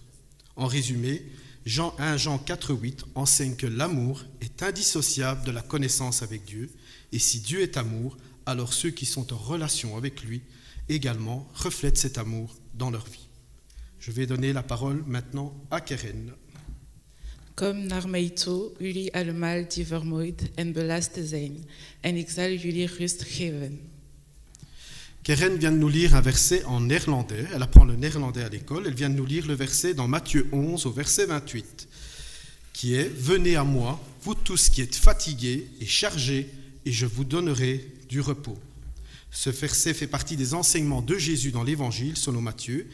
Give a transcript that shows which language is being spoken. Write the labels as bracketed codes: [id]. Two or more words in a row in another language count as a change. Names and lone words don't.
[fr] En résumé, 1 Jean 4,8 enseigne que l'amour est indissociable de la connaissance avec Dieu, et si Dieu est amour, alors ceux qui sont en relation avec lui également reflètent cet amour dans leur vie. Je vais donner la parole maintenant à Keren. [nl] Kom naar mij toe, jullie allemaal die vermoeid en belast zijn, en ik zal jullie rust geven. [fr] Keren vient de nous lire un verset en néerlandais. Elle apprend le néerlandais à l'école. Elle vient de nous lire le verset dans Matthieu 11 au verset 28. qui est « Venez à moi, vous tous qui êtes fatigués et chargés, et je vous donnerai du repos ». Ce verset fait partie des enseignements de Jésus dans l'Évangile, selon Matthieu.